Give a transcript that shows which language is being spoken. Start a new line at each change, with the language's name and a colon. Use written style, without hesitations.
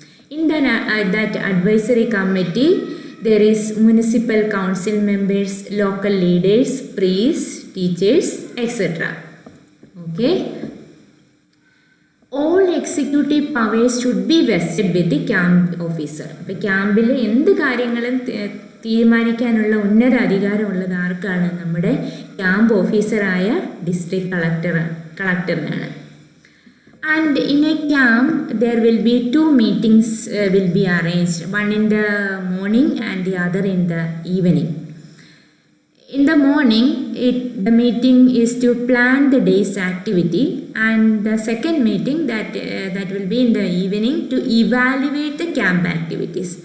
English: In that advisory committee, there is municipal council members, local leaders, priests, teachers, etc. Okay. All executive powers should be vested with the camp officer.
Malayalam: അപ്പോൾ ക്യാമ്പിൽ എന്ത് കാര്യങ്ങളും തീരുമാനിക്കാനുള്ള ഉന്നത അധികാരമുള്ളത് ആർക്കാണ്? നമ്മുടെ camp ഓഫീസറായ district കളക്ടറിനാണ്.
English: And in a camp there will be 2 meetings will be arranged, one in the morning and the other in the evening. In the morning the meeting is to plan the day's activity, and the second meeting that will be in the evening to evaluate the camp activities.